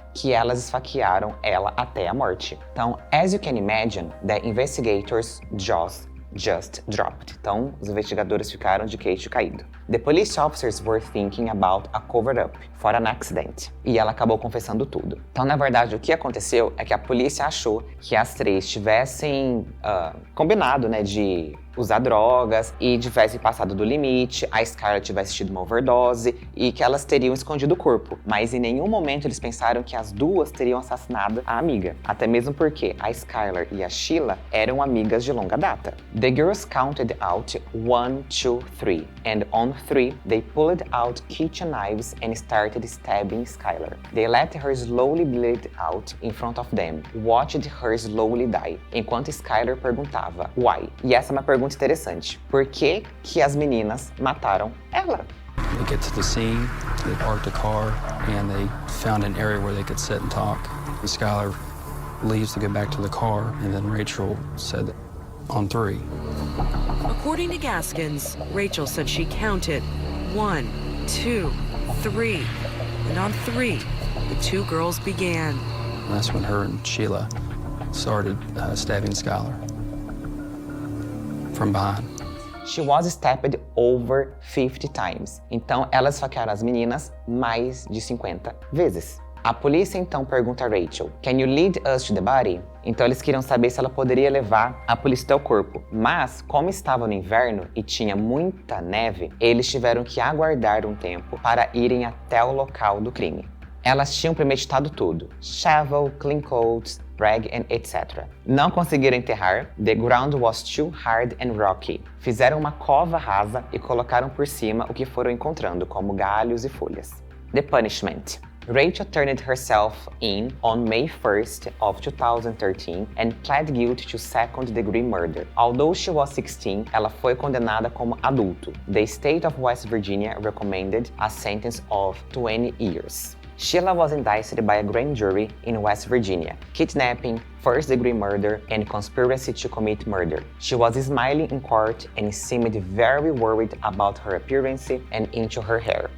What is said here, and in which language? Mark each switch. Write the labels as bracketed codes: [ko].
[pt] Que elas esfaquearam ela até a morte. Então, [en] as you can imagine, the investigators just dropped. [pt] Então, os investigadores ficaram de queixo caído. [en] The police officers were thinking about a cover-up for an accident. [pt] E ela acabou confessando tudo. Então, na verdade, o que aconteceu é que a polícia achou que as 3 tivessem combinado, de usar drogas e tivessem passado do limite, a Skylar tivesse tido uma overdose e que elas teriam escondido o corpo. Mas em nenhum momento eles pensaram que as 2 teriam assassinado a amiga. Até mesmo porque a Skylar e a Sheila eram amigas de longa data. [en] The girls counted out 1, 2, 3. And on 3, they pulled out kitchen knives and started stabbing Skylar. They let her slowly bleed out in front of them, watched her slowly die, [pt] enquanto Skylar perguntava, [en] why? [pt] E essa é uma pergunta interessante. Por que as meninas mataram ela? [en] They get to the scene, they parked the car, and they found an area where they could sit and talk. And Skylar leaves to go back to the car, and then Rachel said that on 3. According to Gaskins, Rachel said she counted 1, 2, 3, and on 3, the two girls began. And that's when her and Sheila started stabbing Skylar from behind. She was stabbed over 50 times. [pt] Então, elas esfaquearam as meninas mais de 50 vezes. A polícia então pergunta a Rachel, [en] "Can you lead us to the body?" [pt] Então eles queriam saber se ela poderia levar a polícia até o corpo. Mas, como estava no inverno e tinha muita neve, eles tiveram que aguardar um tempo para irem até o local do crime. Elas tinham premeditado tudo: [en] shovel, clean clothes, rag and etc. [pt] Não conseguiram enterrar. [en] The ground was too hard and rocky. [pt] Fizeram uma cova rasa e colocaram por cima o que foram encontrando, como galhos e folhas. [en] The punishment. Rachel turned herself in on May 1st of 2013 and pled guilty to second-degree murder. Although she was 16, [pt] ela foi condenada como adulto. [en] The state of West Virginia recommended a sentence of 20 years. Sheila was indicted by a grand jury in West Virginia, kidnapping, first-degree murder, and conspiracy to commit murder. She was smiling in court and seemed very worried about her appearance and into her hair.